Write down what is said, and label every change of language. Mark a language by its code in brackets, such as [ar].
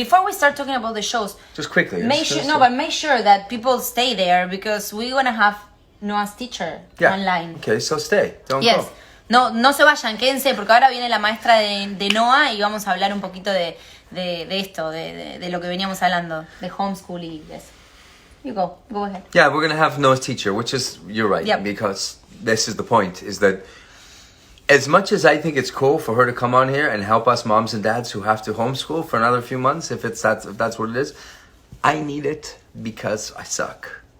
[en] Before we start talking about the shows, Just quickly. make sure that people stay there because we're gonna have Noah's teacher online. Okay, so stay. Don't Yes. go. [es] No se vayan, quédense, porque ahora viene la maestra de Noah y vamos a hablar un poquito de esto, de lo que veníamos hablando, de homeschool y eso. [en] You go ahead. Yeah, we're going to have Noah's teacher, which is, you're right, Yep. because this is the point, is that as much as I think it's cool for her to come on here and help us moms and dads who have to homeschool for another few months, if that's what it is, I need it because I suck.